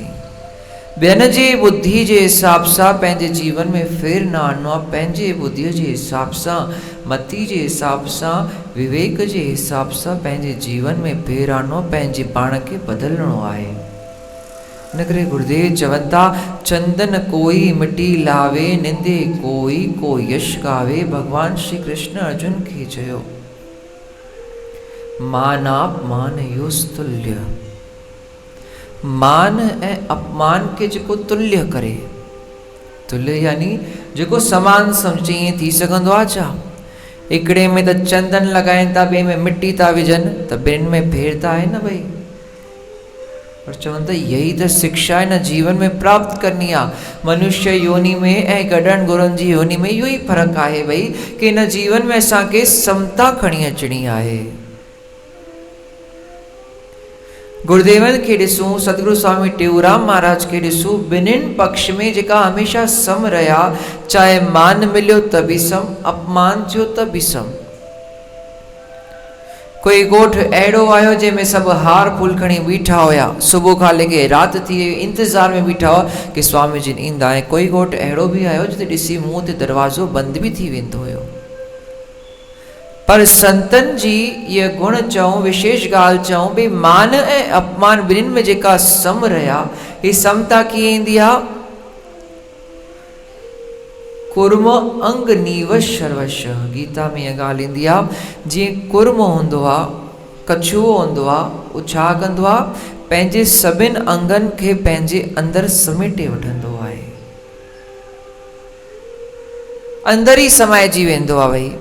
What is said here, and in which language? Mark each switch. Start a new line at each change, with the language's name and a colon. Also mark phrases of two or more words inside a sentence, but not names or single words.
Sindhi: ॿियनि जी बुद्धि जे हिसाब सां पंहिंजे जीवन में फेर न आणणो आहे, पंहिंजे बुद्धीअ जे हिसाब सां, मति जे हिसाब सां, विवेक जे हिसाब सां पंहिंजे जीवन में फेर आणणो, पंहिंजे पाण खे बदिलणो आहे। इन करे गुरुदेव चवनि था, चंदन कोई मिटी लावे, निंदे कोई को यश गावे। भगवान श्री कृष्ण अर्जुन खे चयो,
Sanskrit: मानाप मान योस्तुल्य।
Sindhi: मान ऐं अपमान के जेको तुल्य करे, तुल्य यानी जेको समान सम्झे, ईअं थी सघंदो आहे छा? हिकिड़े में त चंदन लॻाइनि था, ॿिए में मिटी था विझनि, त ॿिनि में फेर त आहे न भई। पर चवनि था यही त शिक्षा हिन जीवन में प्राप्त करनी आहे। मनुष्य योनि में ऐं गॾनि गुरुनि जी योनि में इहो ई फ़र्क़ु आहे भई, कि हिन जीवन में असांखे समता खणी अचणी आहे। गुरुदेवन के ॾिसूं, सतगुरु स्वामी टेऊराम महाराज के ॾिसूं, ॿिन्हिनि पक्ष में जेका हमेशा सम रहिया, चाहे मान मिलियो त बि सम, अपमान थियो त बि सम। कोई ॻोठ अहिड़ो आयो जंहिंमें सभु हार फूल खणी बीठा हुया, सुबुह खां लेके राति थी इंतज़ार में बीठा हुआ कि स्वामी जिन ईंदा। ऐं कोई ॻोठ अहिड़ो बि आयो जिते ॾिसी मुंहं ते दरवाज़ो बंदि बि थी वेंदो हुयो। पर संतन जी ये गुण चऊं, विशेष ॻाल्हि चऊं भई, मान ऐं अपमान ॿिन्हिनि में जेका सम रहिया, ही समता कीअं ईंदी आहे?
Sanskrit: कुर्म अंग नीव शर्वश।
Sindhi: गीता में इहा ॻाल्हि ईंदी आहे, जीअं कुर्म हूंदो आहे, कछुओ हूंदो आहे, उहो छा कंदो आहे? पंहिंजे सभिनि अंगनि खे पंहिंजे अंदरि समेटे वठंदो आहे, अंदरि ई समाइजी वेंदो आहे भई।